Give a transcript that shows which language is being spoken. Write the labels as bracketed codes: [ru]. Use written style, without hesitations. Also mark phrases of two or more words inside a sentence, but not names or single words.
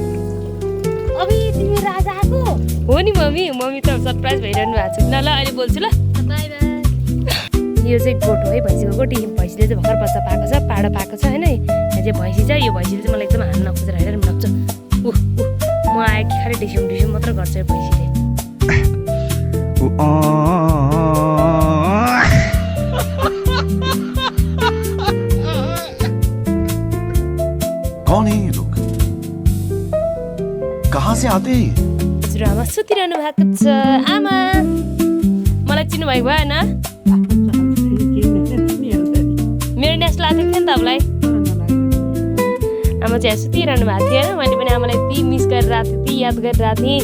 [ne] अब तिमी राजा आएको हो नि मम्मी। मम्मी त सरप्राइज भइरहनु भएको छ। ल ल अहिले बोल्छु ल, [en] bye bye. [ne] यो चाहिँ गोठो है, भैँसीको गोठी। भैँसीले चाहिँ भर्खर बच्चा पाएको छ, पाडो पाएको छ होइन। यहाँ चाहिँ भैँसी छ। यो भैँसीले चाहिँ मलाई एकदम हान्न खोजेर हेरेर लाग्छ। म आएँ कि खालि डिस्युम मात्र गर्छ यो भैँसीले। [hi] कौन है ये लोग? कहाँ से आते हैं? [ne] हजुरआमा सुतिरहनु भएको छ। आमा मलाई चिन्नु भएको भएन? मेरो नेक्स्ट लाग्थ्यो नि त तपाईँलाई। आमा चाहिँ सुतिरहनु भएको थियो होइन। मैले पनि आमालाई यति मिस गरिरहेको थिएँ, यति याद गरिरहेको थिएँ।